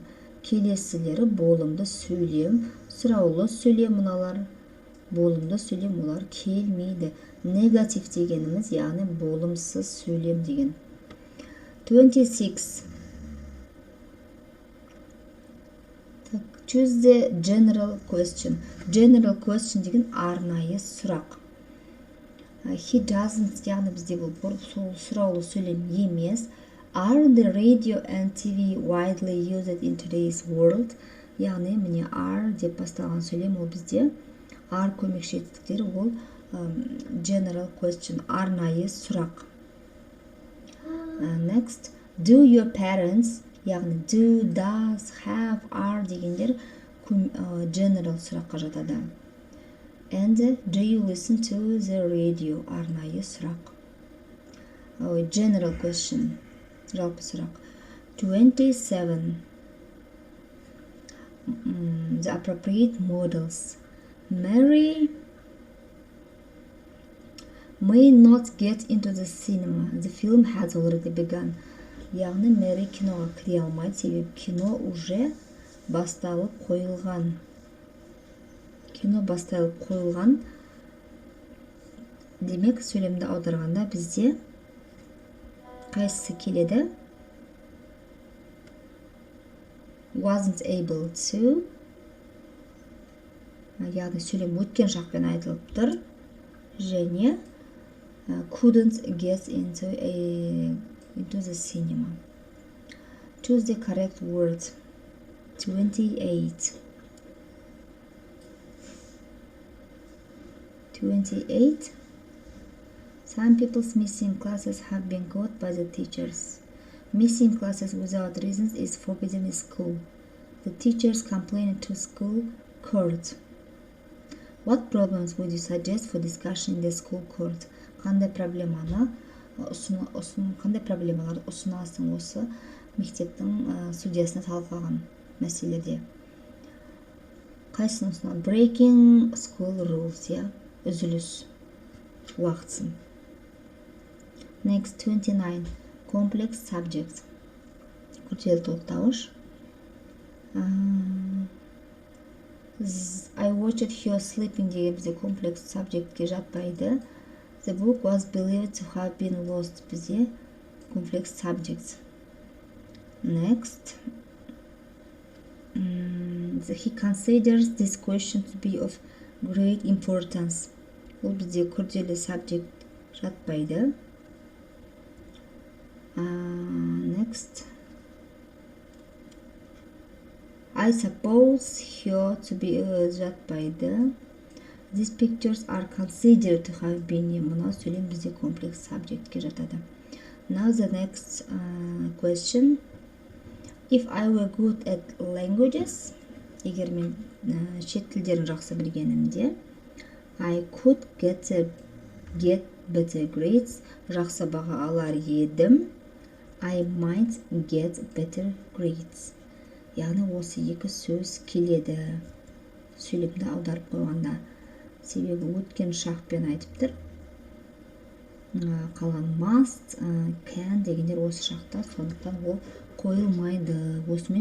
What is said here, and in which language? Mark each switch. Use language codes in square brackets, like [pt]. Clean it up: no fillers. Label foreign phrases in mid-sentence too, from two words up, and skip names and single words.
[kk] Келесілері болымды сөйлем, сұраулы сөйлем мыналар. Болымды сөйлем олар келмейді. Негатив дегеніміз яғни болымсыз сөйлем деген. 26. [en] Choose the general question. General question [kk] деген арнайы сұрақ. [en] He doesn't [kk] яғни бізде бұл сұраулы сөйлем емес. [en] Are the radio and TV widely used in today's world? [kk] Яғни міне are деп басталған сөйлем ол бізде. Are көмекші етістіктері ол [en] general question, [kk] арнайы сұрақ. [en] Next, do your parents, [kk] яғни [en] do, does, have, are [kk] дегендер general сұраққа жатады. [en] And do you listen to the radio? [kk] Арнайы сұрақ. [en] General question, [kk] жалпы сұрақ. 27. [en] The appropriate models. Mary may not get into the cinema. The film has already begun. [kk] Яғни Мэри киноға кіре алмайды, себебі кино уже басталып қойылған. Кино басталып қойылған. Демек, сөйлемді аударғанда бізде қайсысы келеді? [en] Wasn't able to. [kk] Яғни сөйлем өткен шақпен айтылып тұр. [en] Және couldn't get into the cinema. Choose the correct word. 28. 28. Some people's missing classes have been caught by the teachers. Missing classes without reasons is forbidden in school. The teachers complained to school court. What problems would you suggest for discussion in the school court? [kk] Қандай проблемаларды ұсынасың осы мектептің судьясына талқылаған мәселелерде? Қайсысын ұсынады? [en] Breaking school rules, [kk] үзіліс уақытсын. [en] Next, 29. Complex subject. [kk] Күрделі толықтауыш. [en] I watched her sleeping [kk] деген бізде [en] complex subjectке жатпайды. The book was believed to have been lost бізде complex subjects. Next, he considers this question to be of great importance. [kk] Ол бізде күрделі subject жатпайды. [en] Next, I suppose her to be жатпайды. These pictures are considered to have been. [kk] Мына сөйлем бізде [en] complex subjectке [kk] жатады. [en] Now the next question. If I were good at languages, [kk] егер мен шет тілдерін жақсы білгенімде, [en] I could get better grades. [kk] Жақсы баға алар едім. [en] I might get better grades. [kk] Яғни осы екі сөз келеді сөйлемді аударып қойғанда. Себебі өткен шақпен айтып тұр. Қалған must, can дегендер осы шақта, сондықтан ол қойылмайды.